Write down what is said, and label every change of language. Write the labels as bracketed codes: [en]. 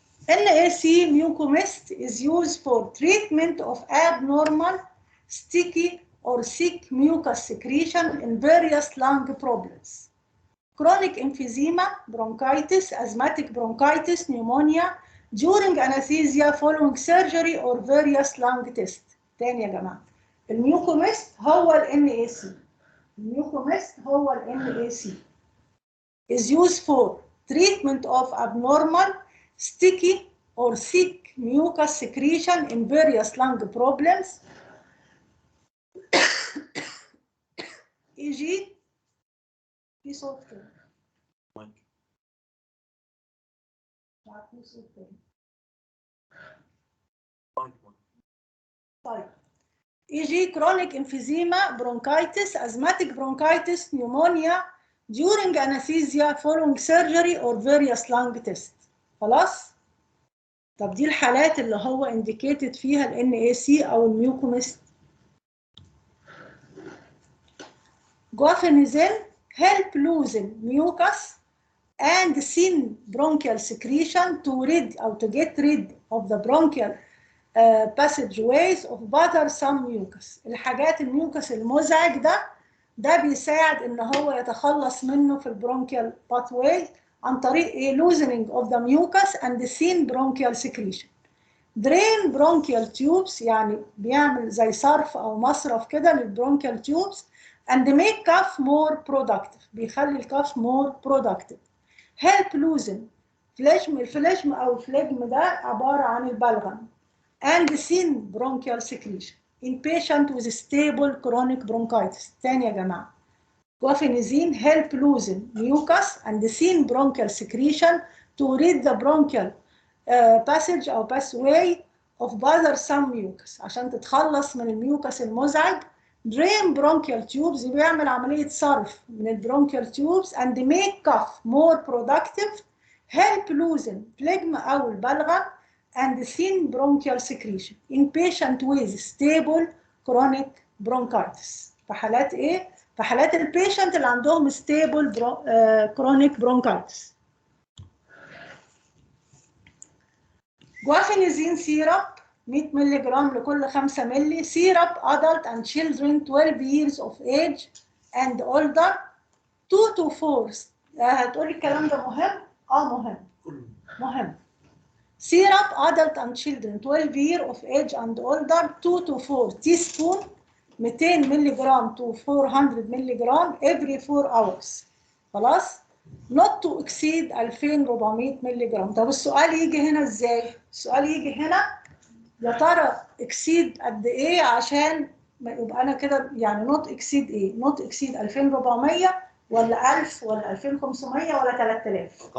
[en] NAC mucomist is used for treatment of abnormal, sticky, or thick mucus secretion in various lung problems. Chronic emphysema, bronchitis, asthmatic bronchitis, pneumonia, during anesthesia following surgery or various lung tests. [ar] تاني يا جماعة. الميوكوميست هو ال NAC. الميوكوميست هو ال NAC. [en] is used for treatment of abnormal, sticky, or thick mucus secretion in various lung problems. [ar] e.g. في صوت كده. طيب. e.g. [en] chronic emphysema, bronchitis, asthmatic bronchitis, pneumonia, during anesthesia following surgery or various lung tests. [ar] خلاص؟ طب دي الحالات اللي هو indicated فيها ال NAC أو الميوكوميست. [en] Guaifenesin help loosen mucus and thin bronchial secretion to get rid of the bronchial passageways of bothersome mucus. [ar] الحاجات الميوكس المزعج ده بيساعد ان هو يتخلص منه في البرونكيال باثواي عن طريق [en] loosening of the mucus and the thin bronchial secretion. Drain bronchial tubes [ar] يعني بيعمل زي صرف او مصرف كده للبرونكيال [en] tubes and make cough more productive. [ar] بيخلي الكاف [en] more productive. Help loosen [ar] فليجم. الفليجم او الفليجم ده عبارة عن البلغم [en] and thin bronchial secretion in patient with stable chronic bronchitis. [ar] تاني يا جماعة. [en] Guaifenesin help loosen mucus and thin bronchial secretion to rid the bronchial passage أو pathway of bothersome mucus [ar] عشان تتخلص من الميوكس المزعج. [en] Drain bronchial tubes [ar] بيعمل عملية صرف من البرونكيال [en] tubes and make cough more productive. Help loosen phlegm أو البلغم and thin bronchial secretion in patient with stable chronic bronchitis. [ar] في حالات ايه؟ في حالات البيشنت اللي عندهم [en] stable chronic bronchitis. Guaifenesin syrup 100 ملغ لكل 5 ملي. syrup adult and children 12 years of age and older 2 to 4. [ar] هتقولي الكلام ده مهم؟ مهم. مهم. [en] Syrup adult and children 12 years of age and older 2 to 4 teaspoon 200 ملغ to 400 ملغ every 4 hours. [ar] خلاص؟ [en] not to exceed 2400 ملغ. [ar] طب السؤال يجي هنا ازاي؟ السؤال يجي هنا يا ترى exceed قد ايه عشان يبقى انا كده يعني not exceed ايه؟ not exceed 2400 ولا 1000 ولا 2500 ولا 3000؟